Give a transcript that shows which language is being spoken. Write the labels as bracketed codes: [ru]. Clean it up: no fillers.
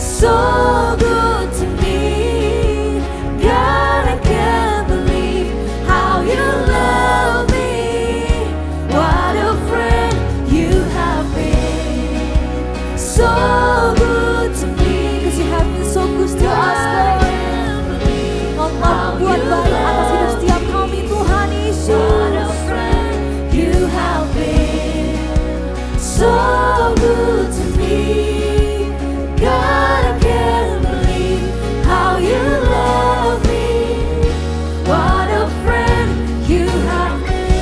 [en] So good to me. God, I can't believe how you love me. What a friend you have been. So good to me. 'Cause you have been so good to us, Lord. [id] Kau telah berbuat baik atas hidup setiap kami, Tuhan Yesus. [en] What a friend you have been. So good to me. God, I can't believe how you love me. What a friend you have been.